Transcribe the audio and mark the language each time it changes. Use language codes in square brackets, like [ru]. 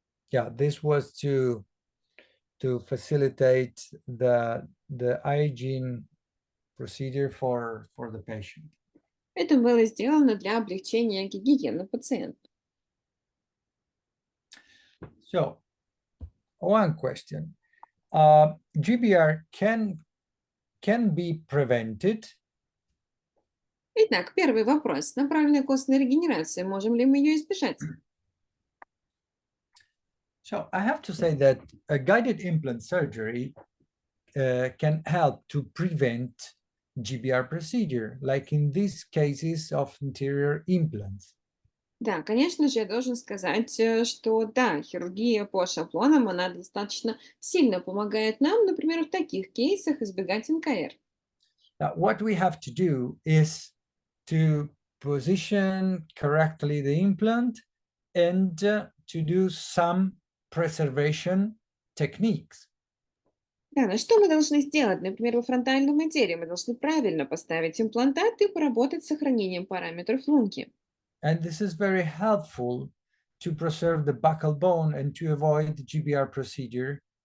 [en] Yeah, this was to facilitate the hygiene procedure for the patient. [ru] Это было сделано для облегчения гигиены пациента. [en] So, one question. GBR can be prevented. [ru] Итак, первый вопрос. Направленная костная регенерация. Можем ли мы ее избежать? [en] So I have to say that a guided implant surgery can help to prevent GBR procedure, like in these cases of anterior implants. [ru] Да, конечно же, я должен сказать, что да, хирургия по шаблонам, она достаточно сильно помогает нам, например, в таких кейсах избегать НКР. [en] Now, what we have to do is to position correctly the implant and to do some preservation techniques. [ru] Да, но что мы должны сделать? Например, во фронтальном отделе мы должны правильно поставить имплантат и поработать с сохранением параметров лунки. [en] And this is very helpful to preserve the buccal bone and to avoid the GBR procedure.